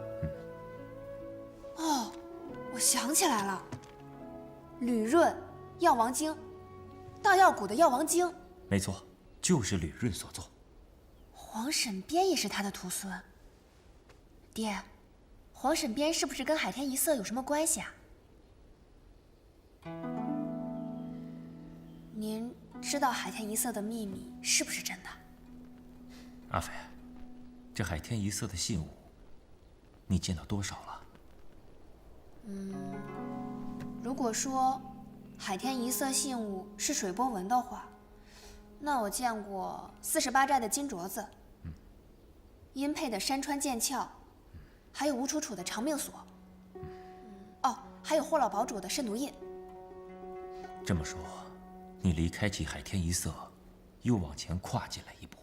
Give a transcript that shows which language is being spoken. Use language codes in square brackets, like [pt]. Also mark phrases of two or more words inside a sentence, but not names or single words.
[zh] 哦，我想起來了，呂潤，藥王經，大药谷的药王經。沒錯，就是呂潤所作。黃審邊也是他的徒孫。爹，黃審邊是不是跟海天一色有什麼關係啊？您知道海天一色的秘密是不是真的？阿飞，這海天一色的信物，你見到多少了？如果說海天一色信物是水波紋的話，那我見過48寨的金鐲子，殷沛的山川劍鞘，還有吳楚楚的長命鎖，哦，還有霍老堡主的慎獨印。這麼說，你離開起海天一色，又往前跨進了一步。